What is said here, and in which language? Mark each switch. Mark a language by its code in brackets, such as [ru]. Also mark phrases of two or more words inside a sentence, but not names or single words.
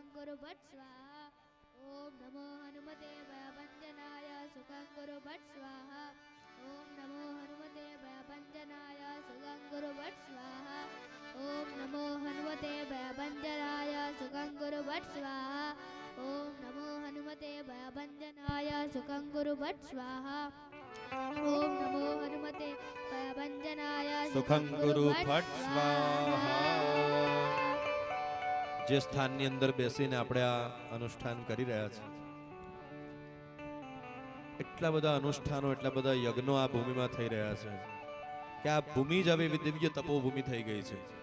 [sa] कुरु भट् स्वाहा ॐ नमो हनुमते भयभञ्जनाय सुखं कुरु भट् स्वाहा ॐ नमो हनुमते भयभञ्जनाय सुखं कुरु भट् स्वाहा ॐ नमो हनुमते भयभञ्जनाय सुखं कुरु भट् स्वाहा ॐ नमो हनुमते भयभञ्जनाय सुखं कुरु भट् स्वाहा ॐ नमो हनुमते भयभञ्जनाय सुखं गुरु भट्ट स्वाहा. [gu] જે સ્થાનની અંદર બેસીને આપણે આ અનુષ્ઠાન કરી રહ્યા છીએ, એટલા બધા અનુષ્ઠાનો, એટલા બધા યજ્ઞો આ ભૂમિમાં થઈ રહ્યા છે કે આ ભૂમિ જ હવે દિવ્ય તપોભૂમિ થઈ ગઈ છે.